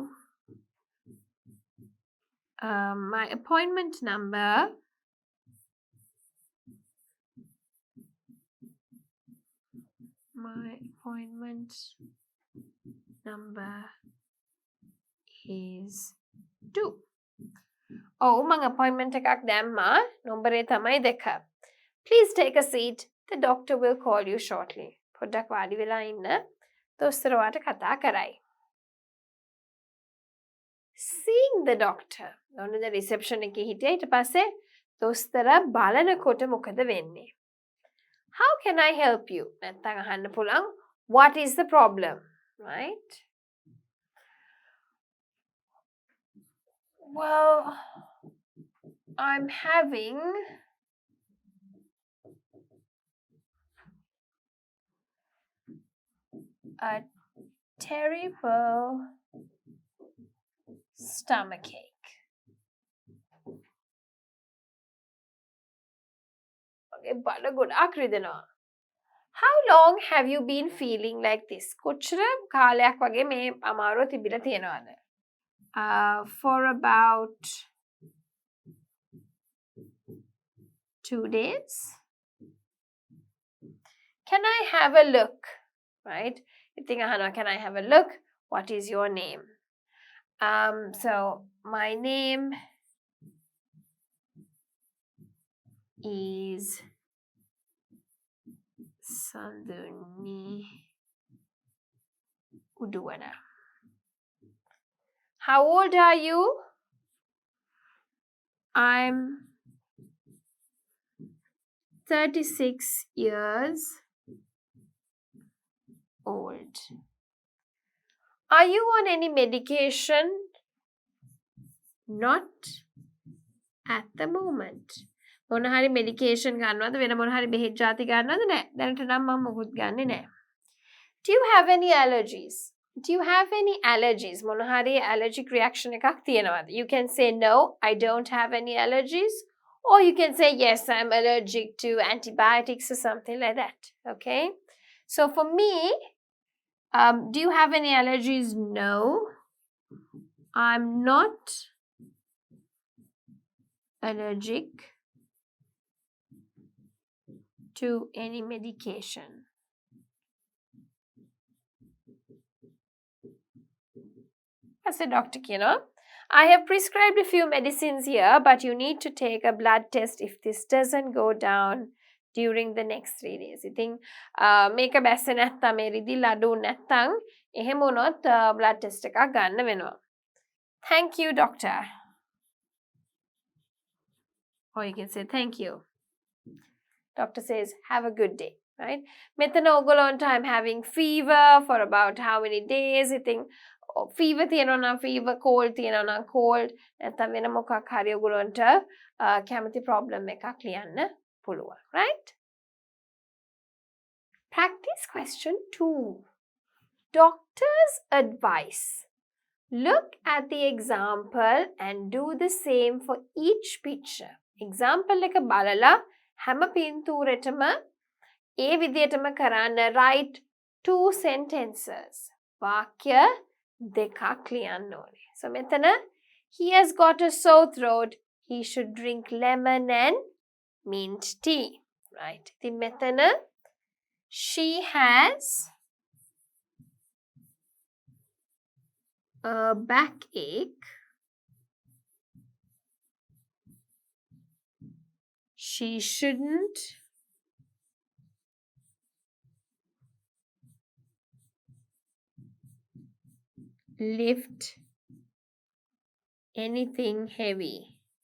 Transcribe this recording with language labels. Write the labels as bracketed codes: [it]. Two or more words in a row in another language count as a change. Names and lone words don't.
[en] My appointment number is 2. [si] Oh, මං appointment එකක් දැම්මා. නම්බරේ තමයි 2. [en] Please take a seat. The doctor will call you shortly. [si] පොඩ්ඩක් වාඩි වෙලා ඉන්න. දොස්තර ඔයාට කතා කරයි. [en] Seeing the doctor. [si] ඔන්න දැන් reception එකේ හිටියා. ඊට පස්සේ දොස්තර බලනකොට මොකද වෙන්නේ? [en] How can I help you? [si] නැත්තම් අහන්න පුළුවන්. [en] What is the problem? Right? Well, I'm having a terrible stomachache. [si] Okay, බඩ ගොඩාක් රිදෙනවා. [en] How long have you been feeling like this? [si] කොච්චර කාලයක් වගේ මේ අමාරුව තිබිලා තියෙනවද? [en] For about 2 days. Can I have a look? Right? [si] ඉතින් අහනවා, [en] can I have a look? What is your name? So my name is Sanduni Uduwana. How old are you? I'm 36 years old. Are you on any medication? Not at the moment. [si] මොන හරි medication ගන්නවද? වෙන මොන හරි බෙහෙත් ಜಾති ගන්නවද? නැහැ. දැනට නම් මම මොකුත් ගන්නෙ නැහැ. [en] Do you have any allergies? Do you have any allergies? [si] මොන හරි [en] allergic reaction [si] එකක් තියෙනවද? [en] You can say no, I don't have any allergies. Or you can say yes, I'm allergic to antibiotics or something like that. Okay? So for me, do you have any allergies? No. I'm not allergic to any medication. As a doctor, I have prescribed a few medicines here, but you need to take a blood test if this doesn't go down during the next 3 days. [si] ඉතින් මේක බැස්සේ නැත්තම් මේ රිදිල් අඩු නැත්තම් එහෙම වුණොත් [en] blood test [si] එකක් ගන්න වෙනවා. [en] Thank you, doctor. Or you can say thank you. Doctor says, have a good day. Right? [si] මෙතන ඔයගොල්ලන්ට [en] I'm having fever for about how many days? [si] ඉතින් fever තියෙනවා නම් [en] fever, cold [si] තියෙනවා නම් cold, නැත්නම් වෙන මොකක් හරි ඔයගොල්ලන්ට කැමති problem එකක් ලියන්න පුළුවන්. [en] Right? Practice question 2. Doctor's advice. Look at the example and do the same for each picture. [si] Example එක බලලා හැම පින්තූරෙටම ඒ විදිහටම කරන්න. [en] Write 2 sentences. [si] වාක්‍ය දෙකක් ලියන්න ඕනේ. [en] So මෙතන he has got a sore throat. He should drink lemon and mint tea. Right? [si] ඉතින් මෙතන [en] she has a backache, she shouldn't lift anything heavy.